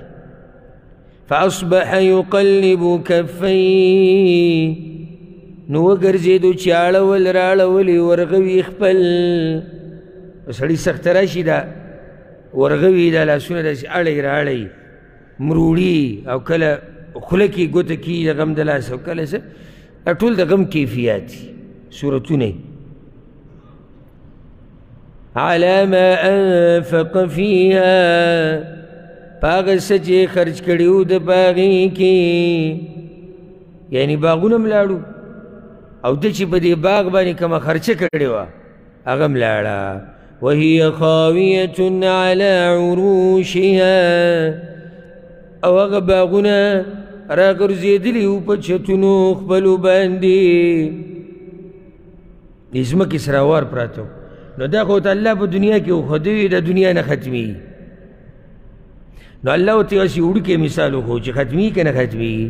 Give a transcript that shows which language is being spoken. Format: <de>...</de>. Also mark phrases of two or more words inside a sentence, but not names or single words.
<ar>فاصبح يقلب كفيه،</ar> <ps>نو وګرځېدو چې اړول راړولې ورغوي خپل. سړي سخته راشي دا ورغوي دا لاسونه داسې اړی راړی مروړي، او کله خوله کې ګوته کي د غم د لاس، او کله څه ټول د غم کیفیات دي صورتونه.</ps> <ar>على ما انفق فيها،</ar> <ps>پاغه څه چې خرج کړي وو د باغې کې، یعنی باغونه م لاړو او ده چې په دې باغ باندې کومه خرچه کړې وه هغه م لاړه.</ps> <ar>وهي خاویة على عروشها،</ar> <ps>او هغه باغونه راګرځېدلي وو په چتونو خپلو باندې، د ځمکې سره وار پراته. نو دا خو ته الله په دنیا کې وښودوي، د دنیا نه ختمېږي. نو الله ورته یوسې وړوکی مثال وښو چې ختمېږي که نه ختمېږي.</ps>